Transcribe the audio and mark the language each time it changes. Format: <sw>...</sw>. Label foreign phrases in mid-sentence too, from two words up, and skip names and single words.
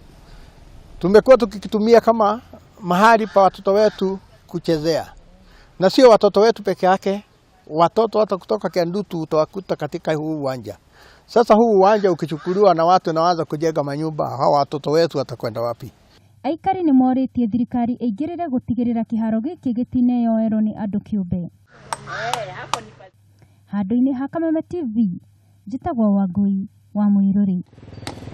<sw>Tumekuwa tukikitumia kama mahali pa watoto wetu kuchezea. Na sio watoto wetu peke yake, watoto hata kutoka Kiandutu utawakuta katika huu uwanja. Sasa huu uwanja ukichukuliwa na watu na waanza kujenga manyumba, hawa watoto wetu watakwenda wapi?</sw> <ki>Aikari nĩ morĩtie thirikari ĩingĩrĩre gũtigĩrĩra kĩharo gĩkĩ gĩtineyoerwo nĩ andũ kĩũmbe. Handũ-inĩ ha Kameme TV, njĩtagwo Wangui wa Mũirũrĩ.</ki>